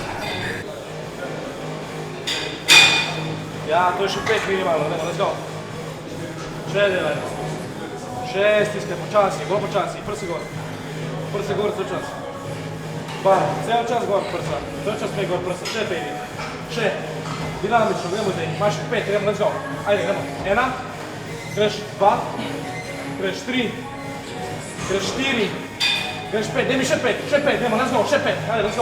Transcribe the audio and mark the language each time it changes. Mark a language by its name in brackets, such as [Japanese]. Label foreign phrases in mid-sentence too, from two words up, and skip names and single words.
[Slovenian] Ja, to je še 5 minimalno, [English] let's go. [Slovenian] Še delaj. Še stiskaj počasi, gor počasi, prsi gor. Prsi gor, cel čas. Bam, cel čas gor prsa, cel čas pej gor prsa, še pejdi. Še, dinamično, gremo zdaj, imaš 5, gremo, [English] let's go. [Slovenian] Ajde, gremo, 1, greš 2, greš 3, greš 4, greš 5, daj mi še 5, gremo, [English] let's go, [Slovenian] še 5, ajde, [English] let's go.